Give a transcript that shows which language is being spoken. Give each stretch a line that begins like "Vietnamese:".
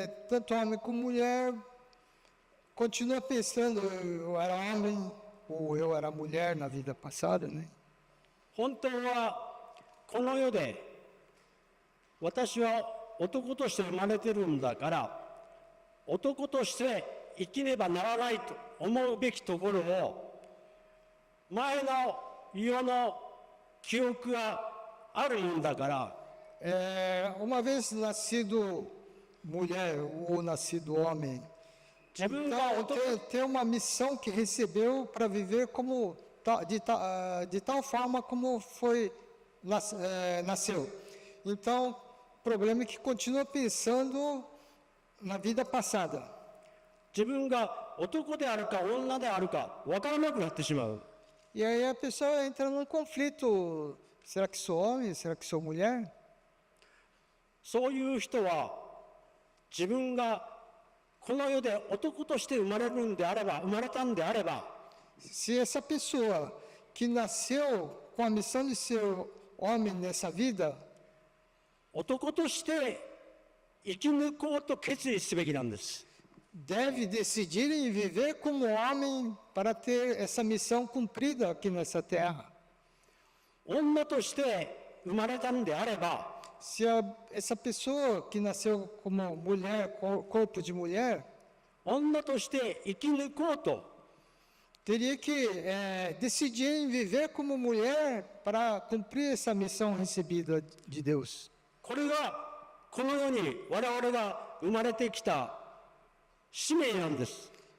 Portuguese: Tanto homem como mulher continua pensando eu era homem ou eu era mulher na vida passada, né?
Japanese: 本当はこの世で私は男として生まれてるんだから男として生きねばならないと思うべきところを前の世の記憶があるもんだから、
Portuguese: uma vez nascido mulher ou nascido homem, então tem uma missão que recebeu para viver como de tal forma como foi nasceu. Então, o problema é que continua pensando na vida passada.
Japanese: 自分が男であるか女であるか分からなくなってしまう。
Portuguese: E aí a pessoa entra num conflito: será que sou homem? Será que sou mulher?
Japanese: そういう人は自分がこの世で男として生まれたんであれば
Portuguese: Se essa pessoa que nasceu com a missão de ser homem nessa vida,
Japanese: 男として生き抜こうと決意すべきなんです。
Portuguese: deve decidir em viver como homem para ter essa missão cumprida aqui nessa terra.
Japanese: 女として生まれたんであれば
Portuguese: Se essa pessoa que nasceu como mulher, corpo de mulher,
Japanese: 女として生き抜こうと
Portuguese: teria que decidir em viver como mulher para cumprir essa missão recebida de Deus.
Japanese: これがこの世に我々が生まれてきた使命なんです。